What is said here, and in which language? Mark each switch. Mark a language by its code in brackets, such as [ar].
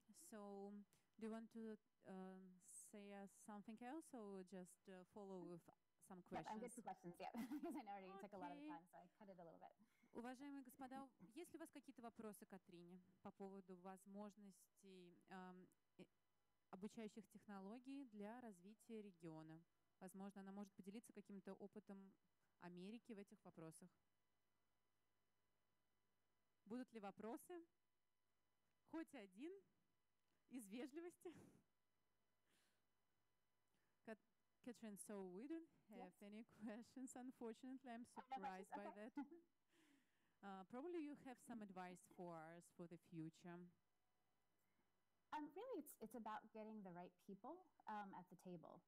[en] So, do you want to say something else, or just follow with some questions? Yep, I'm good for questions, yeah, because I know already took a lot of time, so I cut it a little bit. [ru] Уважаемые господа, есть ли у вас какие-то вопросы к Катрине по поводу возможностей обучающих технологий для развития региона? Возможно, она может поделиться каким-то опытом Америки в этих вопросах. Будут ли вопросы? Хоть один из вежливости. [en] Catherine, so we don't have any questions, unfortunately. I'm surprised by that. Probably you have some advice for us for the future. Really, it's about getting the right people at the table.